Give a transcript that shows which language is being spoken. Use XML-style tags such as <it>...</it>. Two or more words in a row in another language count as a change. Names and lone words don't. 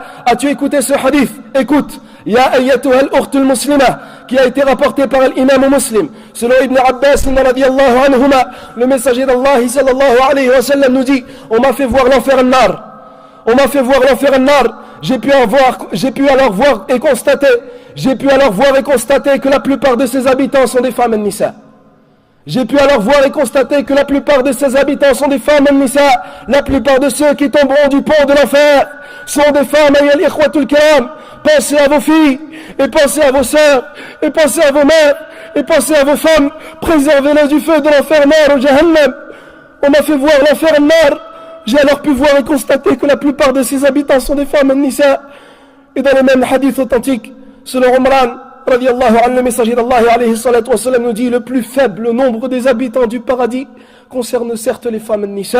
<fr>As-tu écouté ce hadith? Écoute,</fr> <ar>يا أيتها الأخت المسلمة,</ar> <fr>qui a été rapporté par l'imam Muslim. Selon Ibn Abbas</fr> <ar>رضي الله عنهما,</ar> <fr>le messager d'Allah</fr> <ar>صلى الله عليه وسلم</ar> <fr>nous dit: on m'a fait voir l'enfer al-nar. On m'a fait voir l'enfer al-nar. J'ai pu alors voir et constater que la plupart de ses habitants sont des femmes al-nisa. J'ai pu alors voir et constater que la plupart de ses habitants sont des femmes al-nisa. La plupart de ceux qui tomberont du pont de l'enfer sont des femmes,</fr> <ar>أيها الإخوة الكرام.</ar> <fr>Pensez à vos filles, et pensez à vos sœurs, et pensez à vos mères, et pensez à vos femmes. Préservez-les du feu de l'enfer nar ou jahannam. On m'a fait voir l'enfer nar. J'ai alors pu voir et constater que la plupart de ses habitants sont des femmes al-nisa. Et dans les mêmes hadiths authentiques, selon Umran</fr> <ar>رضي الله عنه,</ar> <fr>le messager d'Allah</fr> <ar>عليه الصلاة والسلام</ar> <fr>nous dit: le plus faible nombre des habitants du paradis concerne certes les femmes al-nisa.</fr>